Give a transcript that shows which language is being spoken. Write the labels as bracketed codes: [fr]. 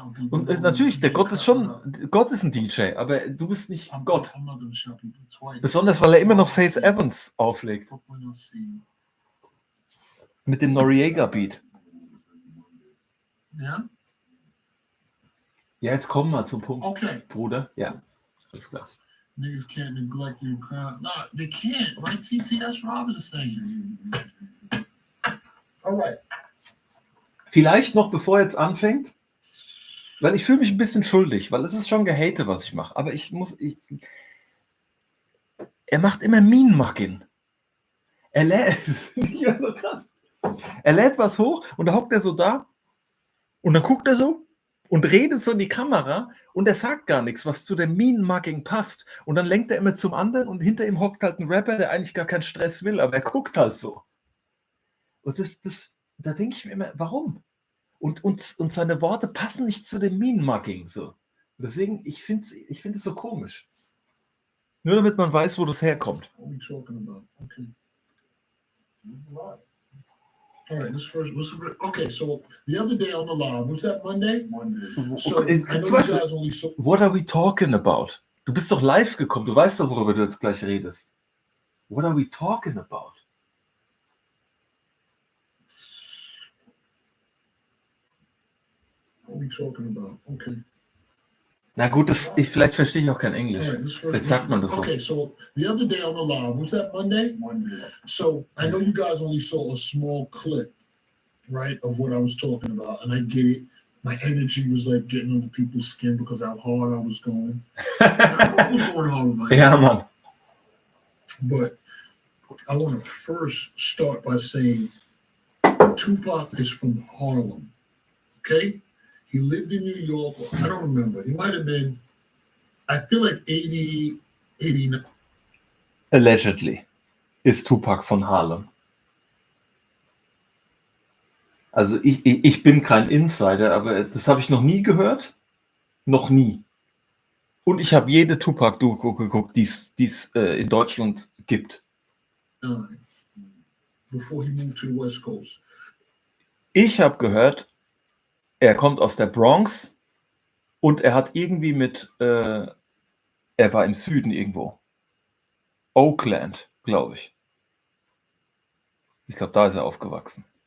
[de] Und natürlich, Gott ist ein DJ, aber du bist nicht Gott. Besonders, weil er immer noch Faith Evans auflegt. Mit dem Noriega-Beat. Ja? Ja, jetzt kommen wir zum Punkt, Okay. Bruder. Ja, alles klar. [en] Niggas can't neglect your crown. No, they can't, right? TT, that's what I was saying. All right. [de] Vielleicht noch, bevor er jetzt anfängt, weil ich fühle mich ein bisschen schuldig, weil es ist schon Gehate, was ich mache. Aber er macht immer Mean-Mugging. Er lädt, das finde ich ja so krass. Er lädt was hoch und da hockt er so da und dann guckt er so und redet so in die Kamera und er sagt gar nichts, was zu dem Mean-Mugging passt. Und dann lenkt er immer zum anderen und hinter ihm hockt halt ein Rapper, der eigentlich gar keinen Stress will, aber er guckt halt so. Und da denke ich mir immer, warum? Und seine Worte passen nicht zu dem Mean-Mugging. So. Deswegen, ich finde es so komisch. Nur damit man weiß, wo das herkommt. Okay. [en] All right, okay, so the other day on the live, was that Monday? So, okay. I know you guys only What are we talking about? [de] Du bist doch live gekommen, du weißt doch, worüber du jetzt gleich redest. [en] What are we talking about? What are we talking about? Okay. [de] Na gut, vielleicht verstehe ich auch kein [en] All [de] Englisch. [en] right, this first. [de] Jetzt sagt man das so. [en] Okay, so the other day on the live, was that Monday? Monday. So I know you guys only saw a small clip, right, of what I was talking about, and I get it. My energy was like getting under people's skin because how hard I was going. I was going hard with my [de] Ja, Mann. [en] But I want to first start by saying Tupac is from Harlem. Okay? He lived in New York. I don't remember. He might have been, I feel like 80, 89. [de] Allegedly ist Tupac von Harlem. Also ich bin kein Insider, aber das habe ich noch nie gehört. Noch nie. Und ich habe jede Tupac-Doku geguckt, die es in Deutschland gibt. [en] Before he moved to the West Coast. [de] Ich habe gehört, er kommt aus der Bronx und er hat irgendwie er war im Süden irgendwo. Oakland, glaube ich. Ich glaube, da ist er aufgewachsen.